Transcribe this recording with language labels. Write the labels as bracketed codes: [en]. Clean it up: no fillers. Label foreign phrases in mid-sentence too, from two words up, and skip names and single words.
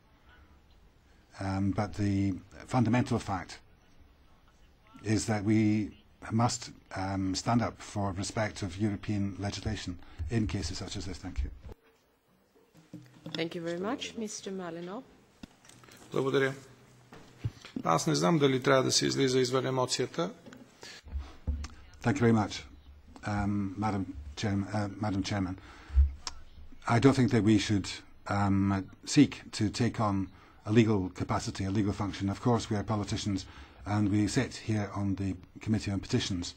[en] But the fundamental fact is that we must stand up for respect of European legislation in cases such as this. Thank you. Thank you very much. Mr. Malinov. [bg] Благодаря. Аз не знам дали трябва да се излиза извън емоцията. [en] Thank you very much, Madam Chairman. I don't think that we should seek to take on a legal capacity, a legal function. Of course, we are politicians and we sit here on the Committee on Petitions.